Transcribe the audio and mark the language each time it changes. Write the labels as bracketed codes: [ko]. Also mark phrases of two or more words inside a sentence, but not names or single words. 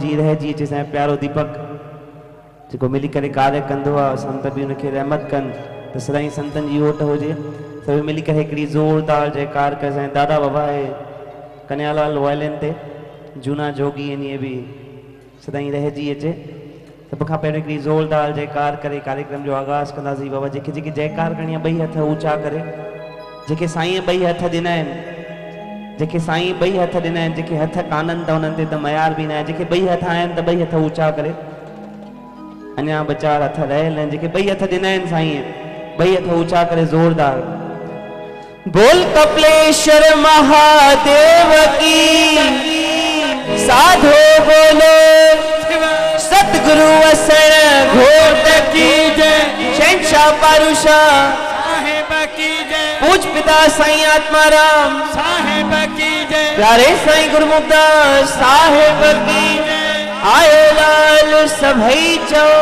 [sd] जीअं रहिजी अचे असांजो प्यारो दीपक जेको मिली करे कार्य कंदो आहे संत बि उनखे रहमत कनि त सदाईं संतनि जी ओट हुजे सभई मिली करे हिकिड़ी ज़ोरदार जयकार करे असांजे दादा बाबा आहे कन्यालाल वायलिन ते जूना जोगी आहिनि इहे बि सदाईं रहिजी अचे सभ खां पहिरियों हिकिड़ी ज़ोरदार जयकार करे कार्यक्रम जो आगाज़ कंदासीं बाबा जेके जेके जयकार करणी आहे ॿई हथ ऊचा करे जेके साईं ॿई हथ ॾिना आहिनि जेके साईं ॿई हथ ॾिना आहिनि जेके हथ कान्हनि त उन्हनि ते त मयार बि न आहे जेके ॿई हथ आहिनि त ॿई हथ ऊचा करे अञा ॿ चारि हथ रहियल आहिनि जेके ॿई हथ ॾिना आहिनि साईं ॿई हथ ऊचा करे ज़ोरदार [hi] बोल कपिलेश्वर महादेव की साधो बोलो सतगुरु असण घोट की जय शहंशाह पारुषा साहेब की जय पूज पिता साईं आत्माराम साहेब की जय प्यारे साईं गुरुमुखदास साहेब की जय [sd] आए लाल सभई चो